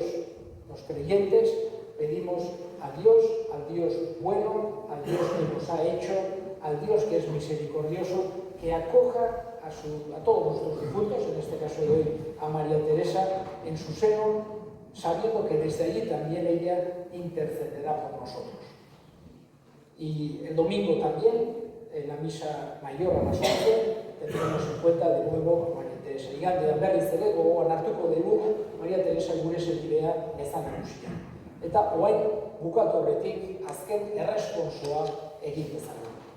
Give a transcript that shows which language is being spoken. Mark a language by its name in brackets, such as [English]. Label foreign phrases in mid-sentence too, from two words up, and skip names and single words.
[Spanish] Los creyentes pedimos a Dios, al Dios bueno, al Dios que nos ha hecho, al Dios que es misericordioso, que acoja a todos nuestros difuntos, en este caso de hoy a María Teresa, en su seno, sabiendo que desde allí también ella intercederá por nosotros. Y el domingo también, en la misa mayor a las 11, tendremos en cuenta de nuevo a María Teresa. [Basque] Igandean berriz ere gogoan hartuko dugu María Teresa gure sentibea ezan nagusia. Eta orain bukatu aurretik azken erresponsoa egin dezagun.